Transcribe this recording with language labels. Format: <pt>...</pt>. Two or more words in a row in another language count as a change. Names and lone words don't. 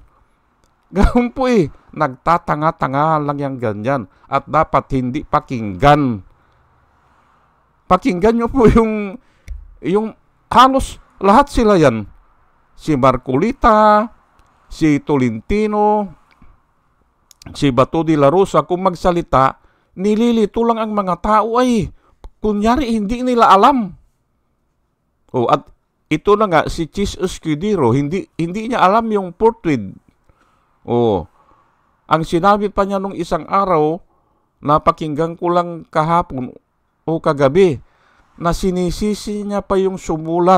<tl>Ganun po Nagtatanga-tanga lang yung ganyan. At dapat hindi pakinggan. Pakinggan nyo po yung halos lahat sila yan. Si Marcolita, si Tolentino, si Bato de la Rosa, kung magsalita, nililito lang ang mga tao kunyari hindi nila alam. At ito na nga, si Chis Escudero, hindi niya alam yung portrait. Ang sinabi pa niya nung isang araw, napakinggan ko lang kahapon o kagabi, na sinisisi niya pa yung sumulat.</tl>